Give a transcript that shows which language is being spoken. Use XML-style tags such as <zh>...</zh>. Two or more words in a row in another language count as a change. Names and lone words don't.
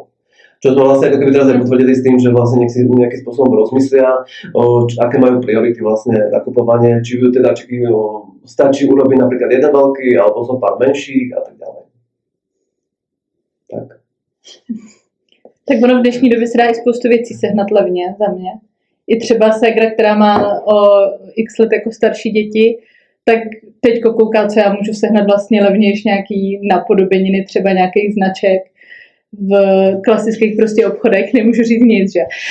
<sk>Čo sme vlastne ako keby teraz aj potvrdili s tým, že vlastne nech si nejakým spôsobom rozmyslia, aké majú priority vlastne nakupovanie, či tie darčeky stačí urobiť napríklad jeden veľký, alebo zo pár menších a tak ďalej.</sk> <cs>Tak. Tak ono v dnešní době se dá i spoustu věcí sehnat levně za mě. I třeba ségra, která má o x let jako starší děti, tak teďko kouká, co já můžu sehnat vlastně levnější nějaký napodobeniny, třeba nějakých značek. V klasických prostě obchodech, nemůžu říct nic, že?</cs>